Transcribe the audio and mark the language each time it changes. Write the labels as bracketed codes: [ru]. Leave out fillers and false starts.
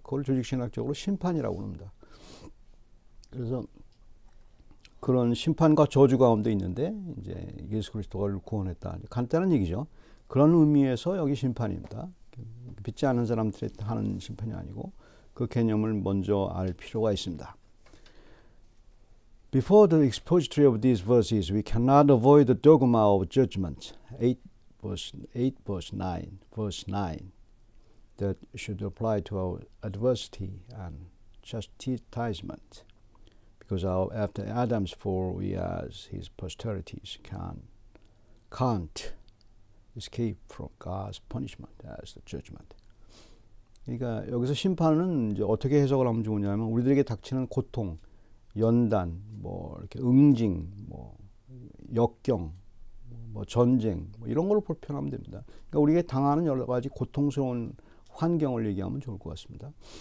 [ko] 그걸 조직신학적으로 심판이라고 합니다. 그래서 그런 심판과 저주 가운데 있는데 이제 예수 그리스도가 구원했다. 간단한 얘기죠. 그런 의미에서 여기 심판입니다. 믿지 않는 사람들이 하는 심판이 아니고 그 개념을 먼저 알 필요가 있습니다. [en] Before the expository of these verses, we cannot avoid the dogma of judgment. 8 verse 9 that should apply to our adversity and chastisement. Because after Adam's fall, we as his posterities can't escape from God's punishment as the judgment. [ko] 그러니까 여기서 심판은 이제 어떻게 해석을 하면 좋으냐면 우리들에게 닥치는 고통, 연단, 뭐 이렇게 응징, 뭐 역경, 뭐 전쟁, 뭐 이런 걸로 표현하면 됩니다. 그러니까 우리에게 당하는 여러 가지 고통스러운 환경을 얘기하면 좋을 것 같습니다.